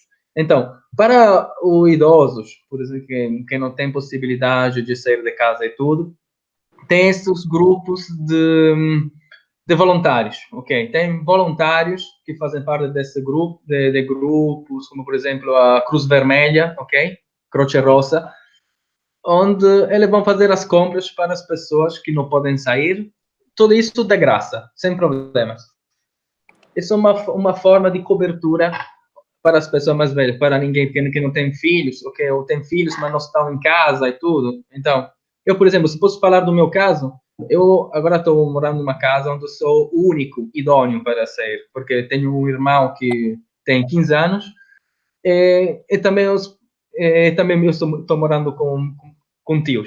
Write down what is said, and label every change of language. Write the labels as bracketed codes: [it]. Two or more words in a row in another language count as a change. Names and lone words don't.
[pt] Então, para os idosos, por exemplo, que não tem possibilidade de sair de casa e tudo, tem esses grupos de voluntários, ok? Tem voluntários que fazem parte desse grupo, de grupos, como, por exemplo, a Cruz Vermelha, ok? Croce Rossa, onde eles vão fazer as compras para as pessoas que não podem sair, tudo isso de graça, sem problemas. Isso é uma forma de cobertura para as pessoas mais velhas, para ninguém que não tem filhos, ok? Ou tem filhos, mas não estão em casa e tudo. Então, eu, por exemplo, se posso falar do meu caso, eu agora estou morando numa casa onde sou o único idôneo para sair, porque tenho um irmão que tem 15 anos e também eu estou morando com tios.